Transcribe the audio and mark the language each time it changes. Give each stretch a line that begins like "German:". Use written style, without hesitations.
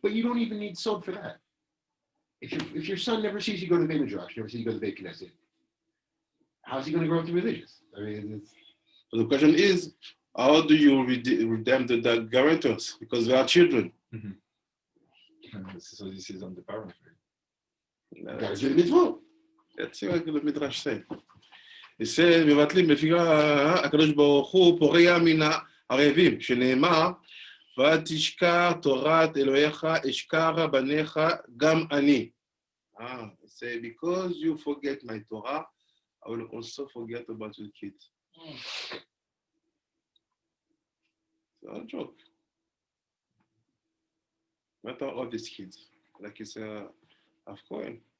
English: But you don't even need sod for that. if your son never sees you go to the Midrash, never sees you go to the Beit Knesset, how's he going to grow up to be religious? I mean, So the question is, how do you redeem the guarantors? Because they are children. So this is on the parent. gotta do the mitzvot. Let's see what the Midrash says.
Hebrew: It says, מבטלים לפי הקדוש ברוך הוא פורע מן הערבים, שנאמר, ותשכח תורת אלוהיך, אשכח בניך גם אני.
English: It says, because you forget my Torah, I will also forget about your kids. It's not a joke. What are all these kids? Like it's of course.